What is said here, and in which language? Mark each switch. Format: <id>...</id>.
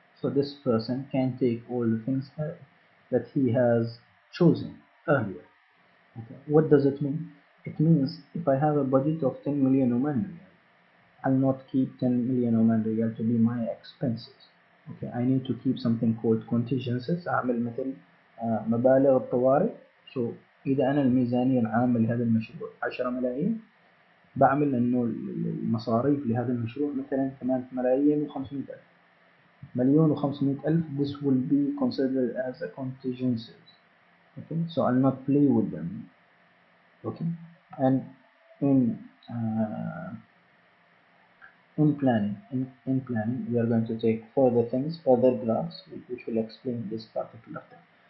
<en>So this person can take all the things that he has chosen earlier. Okay. What does it mean? It means if I have a budget of 10 million Oman riyal, I'll not keep 10 million Oman riyal to be my expenses. Okay, I need to keep something called contingencies.</en> <ar>أعمل مثل مبالغ الطوارئ. So إذا أنا الميزانية العامة لهذا المشروع 10 ملايين، بعمل إنه المصاريف لهذا المشروع مثلا 8 ملايين و500 ألف. مليون و500 ألف.</ar> <en>This will be considered as a contingencies. Okay, so I'll not play with them. Okay, and in uh, in planning, we are going to take further graphs, which will explain this particular thing.</en>